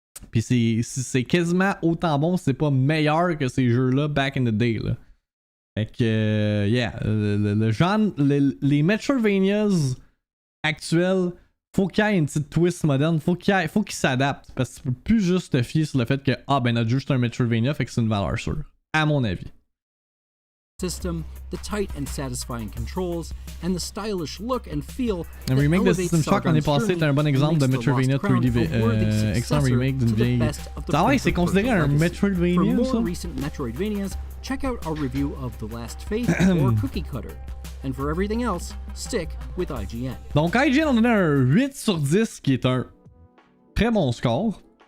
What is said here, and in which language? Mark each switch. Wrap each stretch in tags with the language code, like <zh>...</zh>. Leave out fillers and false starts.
<fr>Puis c'est quasiment autant bon, c'est pas meilleur que ces jeux-là</fr> <en>back in the day,</en> <fr>là. Fait que, le genre, les Metroidvanias actuels, faut qu'il y ait une petite twist moderne, faut qu'ils s'adaptent, parce que tu peux plus juste te fier sur le fait que, notre jeu c'est un Metroidvania, fait que c'est une valeur sûre, à mon avis.</fr> <en>System, the tight and satisfying controls, and the stylish look and feel.</en> <fr>Un remake de System Shock l'année passée est un bon exemple de Metroidvania 3D excellent remake d'une vieille. Ah ouais, c'est considéré un Metroidvania, ça?</fr> <en>For more recent Metroidvanias, check out our review of The Last Faith or Cookie Cutter. And for everything else, stick with IGN.</en> <fr>Donc IGN on donnait un 8 sur 10 qui est un très bon score.</fr>